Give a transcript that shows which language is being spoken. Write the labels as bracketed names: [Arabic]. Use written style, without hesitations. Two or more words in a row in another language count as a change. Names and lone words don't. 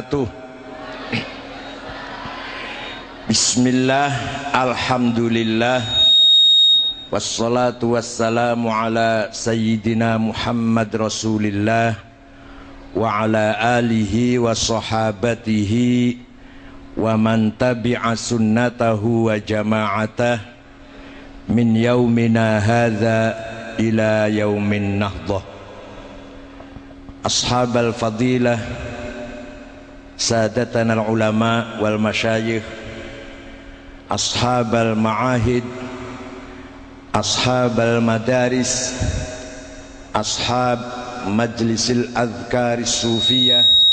[Arabic] وبركاته. بسم الله، الحمد لله، والصلاة والسلام على سيدنا محمد رسول الله وعلى آله وصحابته ومن تبع سنته وجماعته من يومنا هذا إلى يوم النهضة. أصحاب الفضيلة، سادتنا العلماء والمشايخ، أصحاب المعاهد، أصحاب المدارس، أصحاب مجلس الأذكار الصوفية,